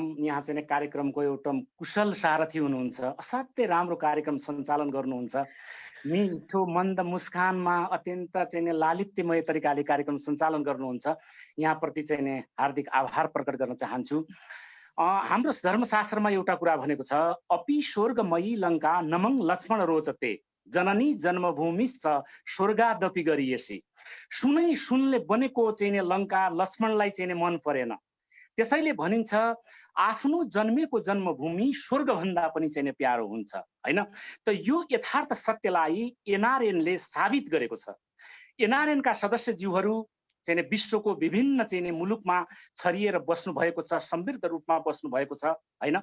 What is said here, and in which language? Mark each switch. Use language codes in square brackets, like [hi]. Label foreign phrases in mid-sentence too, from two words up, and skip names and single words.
[ne] यहाँ चाहिँ कार्यक्रमको एउटा कुशल सारथी हुनुहुन्छ, असाध्यै राम्रो कार्यक्रम सञ्चालन गर्नुहुन्छ, मिठो मन्द मुस्कानमा अत्यन्त चाहिँ लालित्यमय तरिकाले कार्यक्रम सञ्चालन गर्नुहुन्छ। यहाँप्रति चाहिँ हार्दिक आभार प्रकट गर्न चाहन्छु। हाम्रो धर्मशास्त्रमा एउटा कुरा भनेको छ, [sa] अपि स्वर्गमयी लङ्का नमङ लक्ष्मण रोचते जननी जन्मभूमिश्च स्वर्गादपि गरिएसी। [ne] सुनै सुनले बनेको चाहिँ लङ्का लक्ष्मणलाई चाहिँ मन परेन, त्यसैले भनिन्छ आफ्नो जन्मेको जन्मभूमि स्वर्गभन्दा पनि चाहिँ प्यारो हुन्छ हैन। त यो यथार्थ सत्यलाई एनआरएनले साबित गरेको छ। एनआरएनका सदस्यज्यूहरू चाहिँ विश्वको विभिन्न चाहिँ मुलुकमा छरिएर बस्नु भएको छ, समृद्ध रूपमा बस्नु भएको छ हैन।